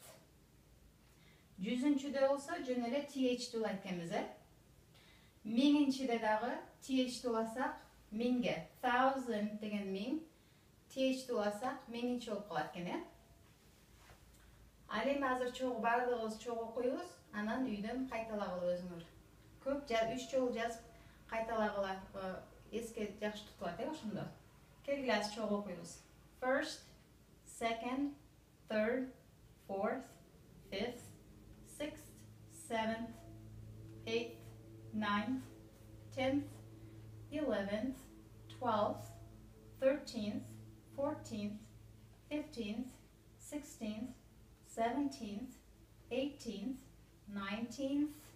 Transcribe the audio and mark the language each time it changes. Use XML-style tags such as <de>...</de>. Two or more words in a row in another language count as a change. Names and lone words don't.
<ky>100-чүдө болсо жөн эле TH улайт экенбиз, 1000-чиде дагы TH уласак 1000ге, 1000 деген 1000, TH уласак 1000-чи болуп калат экен, Ал эми азыр чогуу бардыгыбыз чогуу окуйбуз, анан үйдөн кайталагыла өзүңөр. Көп 3 жолу жазып кайталагыла, эске жакшы тутуп алат, ошондо. Келгиле азыр чогуу окуйбуз.</ky> <en>First, second, third, fourth, fifth, sixth, seventh, eighth, ninth, 10th, 11th, 12th, 13th, 14th, 15th, 16th, 17th, 18th, 19th,</en>